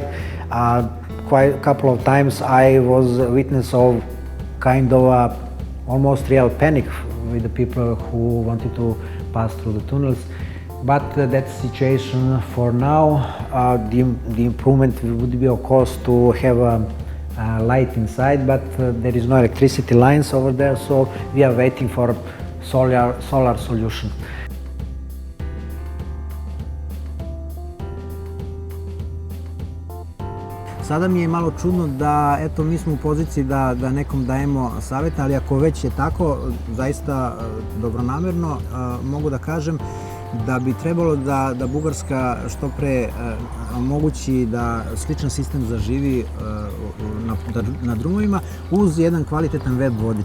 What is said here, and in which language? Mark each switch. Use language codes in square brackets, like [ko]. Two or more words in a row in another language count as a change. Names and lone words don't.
[en] Quite a couple of times I was a witness of kind of almost real panic with the people who wanted to pass through the tunnels. But that situation for now, the improvement would be of course to have a light inside, but there is no electricity lines over there, so we are waiting for solar solution. [sr] Sada mi je malo čudno da, eto, mi smo u poziciji da nekom dajemo savjet, ali ako već je tako, zaista dobronamerno, mogu da kažem da bi trebalo da Bugarska što pre omogući da sličan sistem zaživi na drumovima uz jedan kvalitetan web vodič.